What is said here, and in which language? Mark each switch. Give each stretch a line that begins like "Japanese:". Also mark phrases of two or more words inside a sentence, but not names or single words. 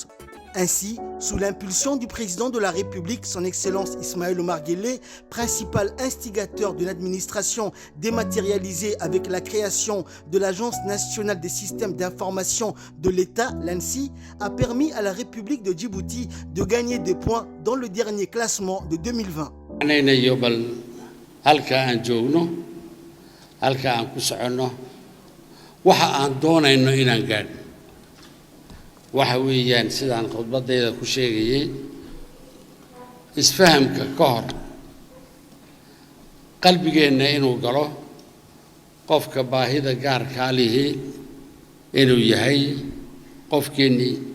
French: Ainsi, sous l'impulsion du président de la République, son Excellence Ismaël Omar Guelleh, principal instigateur d'une administration dématérialisée avec la création de l'Agence nationale des systèmes d'information de l'État, l'ANSSI, a permis à la République de Djibouti de gagner des points dans le dernier classement de 2020.
Somali: waxa weeyaan sidaan khudbadayda ku sheegayay isfahamka ka hor qalbigeena inuu galo qofka baahida gaarka lihi inuu yahay qofkeeni